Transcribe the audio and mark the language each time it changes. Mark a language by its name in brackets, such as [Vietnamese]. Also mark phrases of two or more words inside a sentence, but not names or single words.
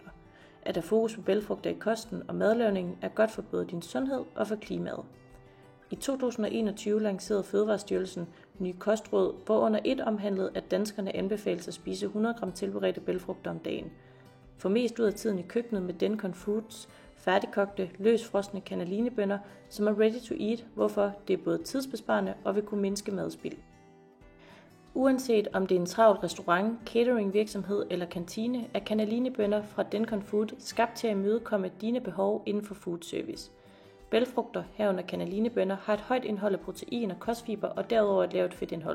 [Danish] At der fokus på bælgfrugter i kosten og madlavningen er godt for både din sundhed og for klimaet. I 2021 lancerede Fødevarestyrelsen nye kostråd, hvor under et omhandlede, at danskerne anbefales at spise 100 gram tilberedte bælgfrugter om dagen. Få mest ud af tiden i køkkenet med Dencon Foods færdigkogte, løsfrosne cannalinebønner, som er [English] ready to eat, [Danish] hvorfor det er både tidsbesparende og vil kunne mindske madspild. Uanset om det er en travl restaurant, cateringvirksomhed eller kantine, er cannalinebønner fra Dencon Food skabt til at imødekomme dine behov inden for [English] food service. [Danish] Bælgfrugter, herunder cannalinebønner, har et højt indhold af protein og kostfiber og derudover et lavt fedtindhold.